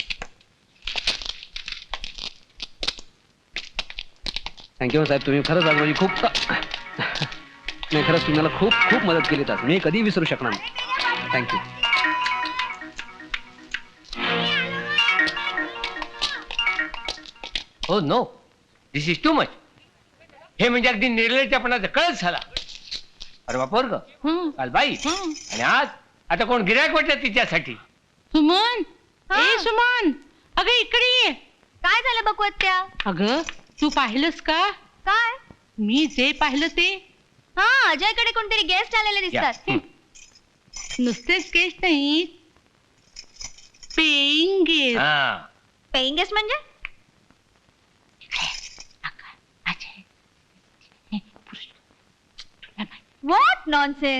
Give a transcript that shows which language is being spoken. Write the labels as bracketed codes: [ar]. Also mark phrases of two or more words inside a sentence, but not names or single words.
[mr] थँक्यू साहेब, तुम्ही खरंच आज माझी खूप नाही खरंच तुम्ही मला खूप खूप मदत केली. आज मी कधी विसरू शकणार नाही. थँक्यू. [en] Oh no, this is too much. [mr] हे म्हणजे अगदी निर्लज्जपणाचा कळच झाला. अरे बापर ग, काल बाई आणि आज आता कोण गिऱ्हाईक वाटत तिच्यासाठी. सुमन, ए सुमन, अगं इकडे ये. काय झालं बकवत्या? अगं तू पाहिलंस का? काय? मी जे पाहिलं ते. हा अजयकडे कोणतरी गेस्ट आलेले दिसतात. नुसतेच गेस्ट नाही, [en] paying guest. paying guest [mr] म्हणजे? [en] what nonsense.